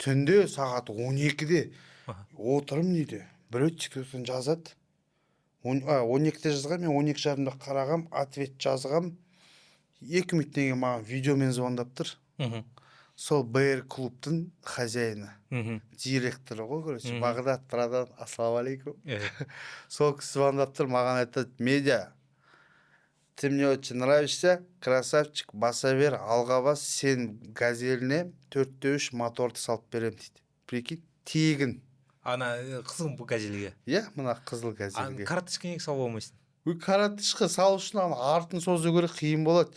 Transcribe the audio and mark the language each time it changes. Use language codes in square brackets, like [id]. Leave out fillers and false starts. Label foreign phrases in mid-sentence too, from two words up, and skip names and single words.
[kk] Түнде сағат 12-де отырым дейді біреу тиктоктан жазады 12-те жазған, мен 12:30-да қарағам, ответ жазғам, 2 минуттан кейін маған видеомен звондап тұр. Сол БР клубтың хозяйыны, директоры ғой, короче, Бағдат Прадан, ассалаумалейкум. Сол кісі звондап тұр, маған айтады: медиа, [ru] ты мне очень нравишься, [kk] красавчик, баса бер, алға бас, сен газеліне 4/3 моторды салып берем дейді. Прикинь, тегін. Ана қызыл бұл газельге. Иә, мына қызыл газельге. Карточка неге салып алмайсың? Карточка салу үшін артын созу керек, қиын болады.